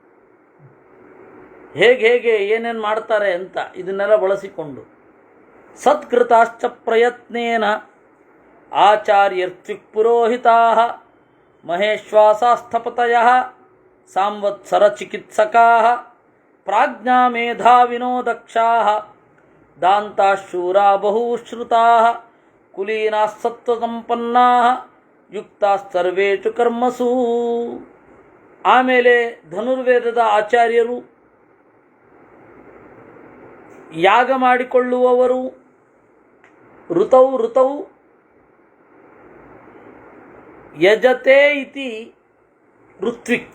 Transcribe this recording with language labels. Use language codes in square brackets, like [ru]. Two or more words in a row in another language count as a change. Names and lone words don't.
[kn] ಹೇಗೆ ಏನೇನು ಮಾಡ್ತಾರೆ ಅಂತ ಇದನ್ನೆಲ್ಲ ಬಳಸಿಕೊಂಡು [sa] ಸತ್ಕೃತಾಶ್ಚ ಪ್ರಯತ್ನೇನ ಆಚಾರ್ಯರ್ತ್ಯುಕ್ ಪುರೋಹಿತಾ ಮಹೇಶ್ವಾಸಾಸ್ಥಪತಯ ಸಾಂವತ್ಸರ ಚಿಕಿತ್ಸಕಾ ಪ್ರಾಜ್ಞಾ ಮೇಧಾವಿನೋ ದಕ್ಷಾ ದಾಂತಾಶೂರಾ ಬಹುಶ್ರುತಾ ಕುಲೀನಾ ಸತ್ವಸಂಪನ್ನಾ ಯುಕ್ತ ಸರ್ವೇಷು ಕರ್ಮಸು. [kn] ಆಮೇಲೆ ಧನುರ್ವೇದದ ಆಚಾರ್ಯರು, ಯಾಗ ಮಾಡಿಕೊಳ್ಳುವವರು, [sa] ಋತೌ ಯಜತೆ ಇತಿ ಋತ್ವಿಕ್.